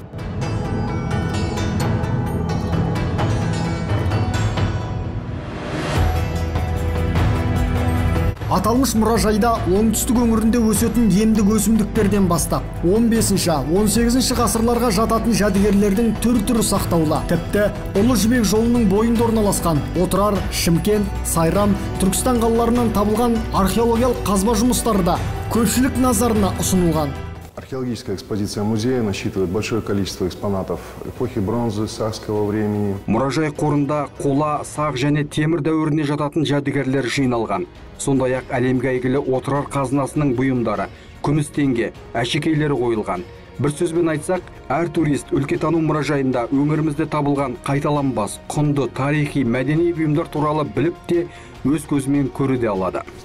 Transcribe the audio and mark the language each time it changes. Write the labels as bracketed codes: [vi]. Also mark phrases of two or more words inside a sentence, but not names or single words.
[kk] Аталмыш мұражайда оңтүстік өңірінде өсетін емдік өсімдіктерден бастап 15-18 ғасырларға жататын жәдігерлердің түр-түрі сақтаулы. Тіпті Ұлы Жібек жолының бойында орналасқан Отырар, Шымкент, Сайрам, Түркістан қалаларынан табылған археологиялық қазба жұмыстары да көпшілік назарына ұсынылған. [ru] Археологическая экспозиция музея насчитывает большое количество экспонатов эпохи бронзы, сакского времени. [kk] Мұражай қорында қола, сақ және темір дәуіріне жататын жәдігерлер жиналған. Сондай-ақ әлемге әйгілі Отырар қазынасының бұйымдары, күміс теңге, әшекейлері қойылған. Бір сөзбен айтсақ, әр турист өлкетану мұражайында өңірімізде табылған қайталанбас, құнды, тарихи, мәдени бұйымдар туралы біліп те, өз көзімен көре де алады.